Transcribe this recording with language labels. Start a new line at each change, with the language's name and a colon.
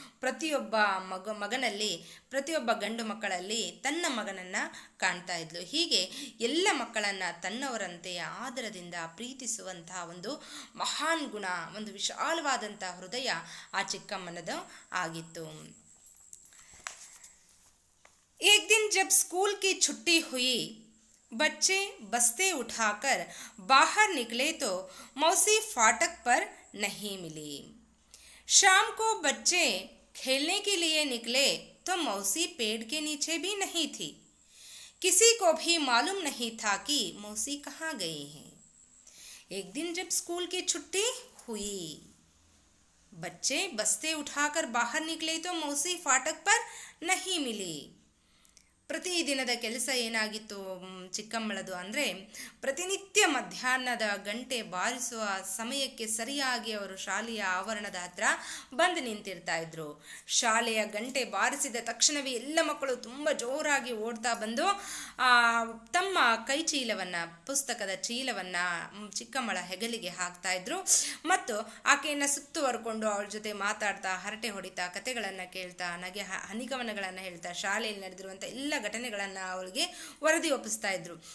Kannada: ಪ್ರತಿಯೊಬ್ಬ ಮಗನಲ್ಲಿ, ಪ್ರತಿಯೊಬ್ಬ ಗಂಡು ಮಕ್ಕಳಲ್ಲಿ ತನ್ನ ಮಗನನ್ನು ಕಾಣ್ತಾ ಇದ್ಲು. ಹೀಗೆ ಎಲ್ಲ ಮಕ್ಕಳನ್ನು ತನ್ನವರಂತೆ ಆದರದಿಂದ ಪ್ರೀತಿಸುವಂತಹ ಒಂದು ಮಹಾನ್ ಗುಣ, ಒಂದು ವಿಶಾಲವಾದಂತಹ ಹೃದಯ ಆ ಚಿಕ್ಕಮ್ಮನದು ಆಗಿತ್ತು.
Hindi: एक दिन जब स्कूल की छुट्टी हुई, बच्चे बस्ते उठाकर बाहर निकले तो मौसी फाटक पर नहीं मिली. शाम को बच्चे खेलने के लिए निकले तो मौसी पेड़ के नीचे भी नहीं थी. किसी को भी मालूम नहीं था कि मौसी कहाँ गई हैं. एक दिन जब स्कूल की छुट्टी हुई, बच्चे बस्ते उठाकर बाहर निकले तो मौसी फाटक पर नहीं मिली.
Kannada: ಪ್ರತಿದಿನದ ಕೆಲಸ ಏನಾಗಿತ್ತು ಚಿಕ್ಕಮ್ಮಳದು ಅಂದರೆ, ಪ್ರತಿನಿತ್ಯ ಮಧ್ಯಾಹ್ನದ ಗಂಟೆ ಬಾರಿಸುವ ಸಮಯಕ್ಕೆ ಸರಿಯಾಗಿ ಅವರು ಶಾಲೆಯ ಆವರಣದ ಹತ್ರ ಬಂದು ನಿಂತಿರ್ತಾ ಇದ್ರು. ಶಾಲೆಯ ಗಂಟೆ ಬಾರಿಸಿದ ತಕ್ಷಣವೇ ಎಲ್ಲ ಮಕ್ಕಳು ತುಂಬ ಜೋರಾಗಿ ಓಡ್ತಾ ಬಂದು ತಮ್ಮ ಕೈ ಚೀಲವನ್ನು, ಪುಸ್ತಕದ ಚೀಲವನ್ನು ಚಿಕ್ಕಮ್ಮಳ ಹೆಗಲಿಗೆ ಹಾಕ್ತಾ ಇದ್ರು ಮತ್ತು ಆಕೆಯನ್ನು ಸುತ್ತುವರ್ಕೊಂಡು ಅವಳ ಜೊತೆ ಮಾತಾಡ್ತಾ, ಹರಟೆ ಹೊಡಿತಾ, ಕತೆಗಳನ್ನು ಕೇಳ್ತಾ, ಹನಿಗವನಗಳನ್ನು ಹೇಳ್ತಾ, ಶಾಲೆಯಲ್ಲಿ ನಡೆದಿರುವಂಥ ಎಲ್ಲ ಘಟನೆಗಳನ್ನು ಅವಳಿಗೆ ವರದಿ ಒಪ್ಪಿಸ್ತಾ ಇದ್ರು.